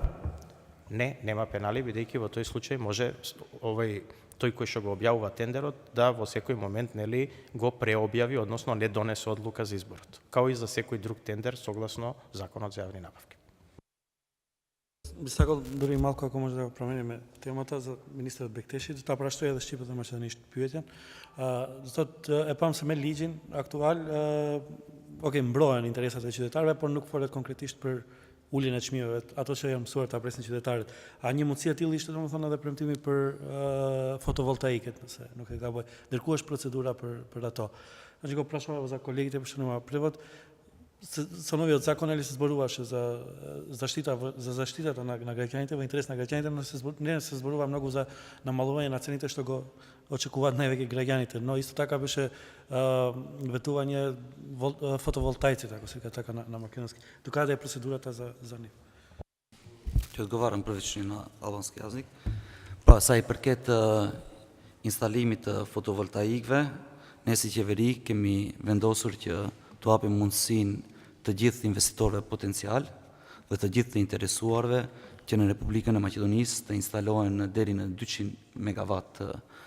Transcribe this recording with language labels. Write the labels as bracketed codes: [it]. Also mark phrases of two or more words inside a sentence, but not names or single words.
[mk] Не, нема пенали, бидејќи во тој случај може тој кој што го објавува тендерот да во секој момент нели го преобјави, односно не донесе одлука за изборот, као и за секој друг тендер согласно законот за јавни набавки. Би сакал дури малку ако може да го промениме темата за министерот Бектеши, таа праштоја да [sq] Shqipët dhe Maqedonisht pyetjen. Sot e pam se me ligjin aktual, mbrohen interesat e qytetarëve, por nuk folet konkretisht për uljen e çmimeve, ato që janë mësuar ta presin qytetarët. A një mundësi e tillë ishte domethënë edhe premtimi për fotovoltaiket, nëse nuk e gaboj. Ndërkohë është procedura për ato. [mk] Значи го прашував за колегите што нема превод, со новиот закон или се зборуваше за заштитата на граѓаните, во интерес на граѓаните, но не се зборува многу за намалување на цените што го очекуваат највеќе граѓаните, но исто така беше ветување фотоволтаиците, ако се така на македонски. Докаде е процедурата за нив? Ќе одговарам првично на албански јазик. Па, [sq] sa i përket instalimit të fotovoltaikëve, ne si qeveri kemi vendosur që të hapim mundësinë të gjithë investitorëve potencial dhe të gjithë të interesuarve që në Republikën e Maqedonisë të instalohen deri në 200 megawatt fotovoltaik.